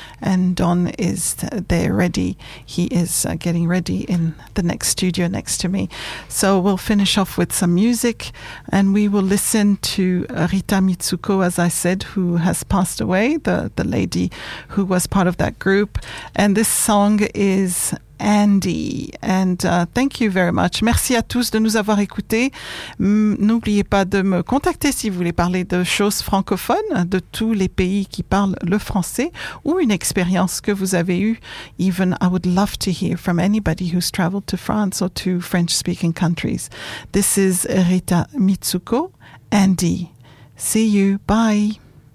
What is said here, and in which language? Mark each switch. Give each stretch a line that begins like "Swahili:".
English: And Don is there ready. He is getting ready in the next studio next to me. So we'll finish off with some music, and we will listen to Rita Mitsuko, as I said, who has passed away, the lady who was part of that group. And this song is Andy. And thank you very much.
French: Merci à tous de nous avoir écoutés. N'oubliez pas de me contacter si vous voulez parler de choses francophones, de tous les pays qui parlent le français, ou une expérience que vous avez eue.
English: Even I would love to hear from anybody who's traveled to France or to French-speaking countries. This is Rita Mitsuko, Andy. See you. Bye.